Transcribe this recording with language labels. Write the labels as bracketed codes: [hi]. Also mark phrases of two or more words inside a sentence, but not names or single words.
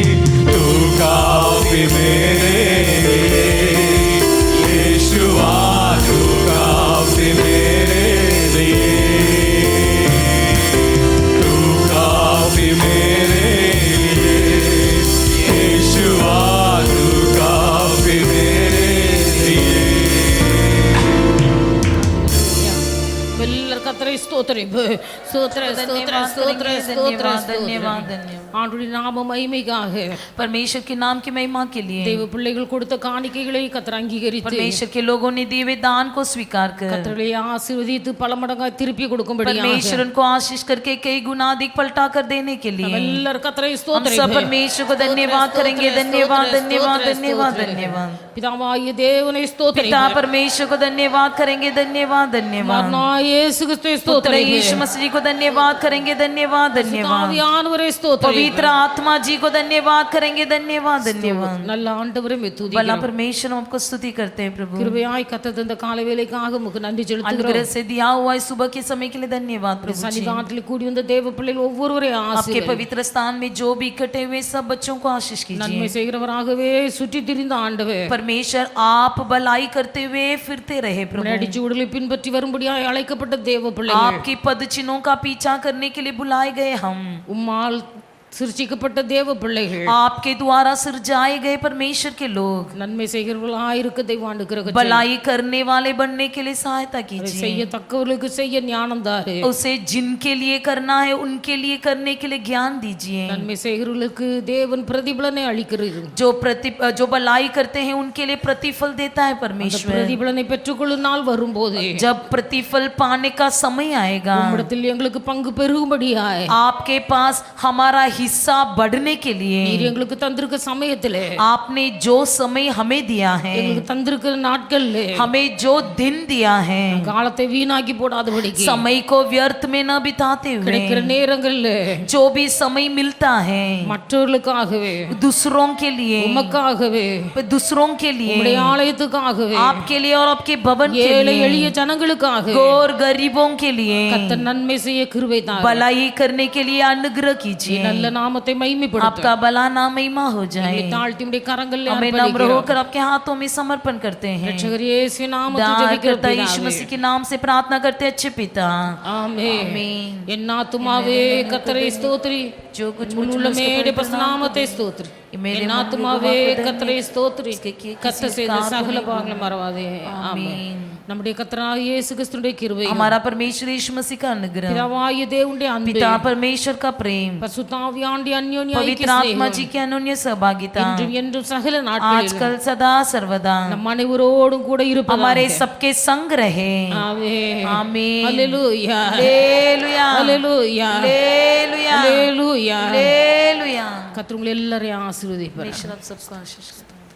[hi] तू काफी मेरे लिए यीशुआ, तू काफी मेरे लिए, तू काफी मेरे लिए यीशुआ, तू काफी मेरे लिए। [ta] எல்லாரும் கர்த்தரை ஸ்தோத்திரம். ஸ்தோத்திரம், ஸ்தோத்திரம், ஸ்தோத்திரம், ஸ்தோத்திரம், [hi] धन्यवाद [ta] ஸ்தோத்திரம். [hi] धन्यवाद। [ta] ஆண்டவருடைய நாம மகிமைக்காக [hi] परमेश्वर के नाम की महिमा के लिए [ta] தேவ பிள்ளைகள் கொடுத்த காணிக்கைகளை கர்த்தர் அங்கீகரித்து [hi] परमेश्वर के लोगों ने दिए हुए दान को स्वीकार कर [ta] கர்த்தரை ஆசீர்வதித்து பல மடங்காய் திருப்பி கொடுக்கும்படியாக [hi] परमेश्वर उनको आशीष करके कई गुना अधिक पलटा कर देने के लिए [ta] எல்லாரும் கர்த்தரை [hi] हम [ta] ஸ்தோத்திரம். [hi] सब परमेश्वर को धन्यवाद करेंगे। धन्यवाद धन्यवाद धन्यवाद धन्यवाद। [ta] பிதாவாகிய தேவனை ஸ்தோத்திரம். [hi] पिता परमेश्वर को धन्यवाद करेंगे। धन्यवाद धन्यवाद। [ta] மகனாகிய இயேசு கிறிஸ்துவை [hi] पुत्र [ta] ஸ்தோத்திரம். [hi] यीशु मसीह जी को धन्यवाद करेंगे। धन्यवाद धन्यवाद। [ta] ஆவியானவரை ஸ்தோத்திரம். [hi] पवित्र आत्मा जी को धन्यवाद करेंगे। धन्यवाद धन्यवाद। [ta] நல்ல ஆண்டவரை மெத்துதி. [hi] भला परमेश्वर हम आपको स्तुति करते हैं प्रभु। [ta] கிருபையாய் கர்த்தர் தந்த காலை வேளைக்காக உமக்கு நன்றி செலுத்துகிறோம். [hi] अनुग्रह से दिया हुआ इस सुबह के समय के लिए धन्यवाद प्रभु जी। [ta] சன்னிதானத்தில் கூடி வந்த தேவ பிள்ளைகள் ஒவ்வொருவரையும் [hi] आपके [ta] ஆசீர்வதி. [hi] पवित्र स्थान में जो भी इकट्ठे हुए सब बच्चों को आशीष कीजिए। [ta] நன்மை செய்கிறவராகவே சுற்றி திரிந்த ஆண்டவர் [hi] परमेश्वर आप भलाई करते हुए फिरते रहे प्रभु। [ta] அடிச்சுவடுகளை பின்பற்றி வரும்படியாய் அழைக்கப்பட்ட தேவ பிள்ளைகள் [hi] आपकी पद चिन्हों का पीछा करने के लिए बुलाए गए हम [ta] உம்மால் சிருஷ்டிக்கப்பட்ட தேவ பிள்ளைகள் [hi] आपके द्वारा सिरजाए गए परमेश्वर के लोग [ta] நன்மை செய்கிறவர்களாயிருக்க தெய்வாண்டு கிரக [hi] भलाई करने वाले बनने के लिए सहायता [ta] செய்ய [hi] कीजिए। [ta] தக்கவர்களுக்கு செய்ய ஞானம் தாரு. [hi] उसे जिनके लिए करना है उनके लिए करने के लिए ज्ञान दीजिए। [ta] நன்மை செய்கிறவர்களுக்கு தேவன் பிரதிபலனை அளிக்கிறது. [hi] जो भलाई करते हैं उनके लिए प्रतिफल देता है परमेश्वर। [ta] பிரதிபலனை பெற்றுக்கொள்ளும் நாள் வரும்போது [hi] जब प्रतिफल पाने का समय आएगा [ta] உம்மிடத்தில் எங்களுக்கு பங்கு பெருகும்படியாய் [hi] आपके पास हमारा हिस्सा बढ़ने के लिए [ta] நீர் எங்களுக்கு தந்திருக்க சமயத்திலே [hi] आपने जो समय हमें दिया है, [ta] எங்களுக்கு தந்திருக்கிற நாட்கள்ல [hi] हमें जो दिन दिया है, [ta] காலத்தை வீணாக்கி போடாதபடிக்கு [hi] समय को व्यर्थ में न बिताते हुए [ta] கிடைக்கிற நேரங்கள்ல [hi] जो भी समय मिलता है [ta] மற்றவர்களுக்காகவே [hi] दूसरों के लिए [ta] உமக்காகவே [hi] दूसरों के लिए [ta] உம்முடைய ஆலயத்துக்காகவே [hi] आपके लिए और आपके भवन के [ta] ஏழை [hi] लिए [ta] எளிய ஜனங்களுக்காக [hi] गौर गरीबों के लिए [ta] கர்த்தர் நன்மை செய்ய கிருபை தாரும். [hi] भलाई करने के लिए अनुग्रह कीजिए। [ta] நல்ல நாமத்தை மகிமைப்படுத்தும். [hi] आपका भला नाम महिमा हो जाए। [ta] தாழ்த்தி உம்முடைய கரங்களில் [hi] हमें नम्र होकर आपके हाथों में समर्पण करते हैं। [ta] ரட்சகர் இயேசு நாமத்தில் [hi] दान [ta] ஜெபிக்கிறோம் [hi] करता यीशु [ta] பிதாவே. [hi] मसीह के नाम से प्रार्थना करते अच्छे पिता। [ta] ஆமென். [hi] आमीन। [ta] என் ஆத்துமாவே கர்த்தரை ஸ்தோத்திரி. [hi] जो कुछ [ta] உன் உள்ளமே அவருடைய பரிசுத்த நாமத்தை ஸ்தோத்திரி. என் ஆத்துமாவே கர்த்தரை ஸ்தோத்திரி. கர்த்தர் செய்த சகல பாவங்களை மறவாதே. ஆமென். [hi] आमीन। [ta] நம்முடைய கர்த்தராகிய இயேசு கிறிஸ்துவின் கிருபையும் [hi] हमारा परमेश्वर यीशु मसीह का अनुग्रह, [ta] பிதாவாகிய தேவனுடைய அன்பு [hi] पिता परमेश्वर का प्रेम, [ta] பரிசுத்த ஆவியானவருடைய அந்யோன்ய [hi] पवित्र आत्मा जी की अन्योन्य सहभागिता [ta] இன்றும் என்றும் சகல நாட்களிலும் [hi] आजकल सदा सर्वदा [ta] நம் அனைவரோடும் கூட இருப்பதாக. [hi] हमारे सबके संग रहे। [ta] ஆமென். [hi] आमीन। [ta] ஹல்லேலூயா. [hi] हालेलुया [ta] ஹல்லேலூயா. [hi] हालेलुया [ta] ஹல்லேலூயா. [hi] हालेलुया। [ta] கர்த்தர் உங்களை எல்லாரையும் ஆசீர்வதிப்பார். [hi] परमेश्वर आप सबको आशीष करे।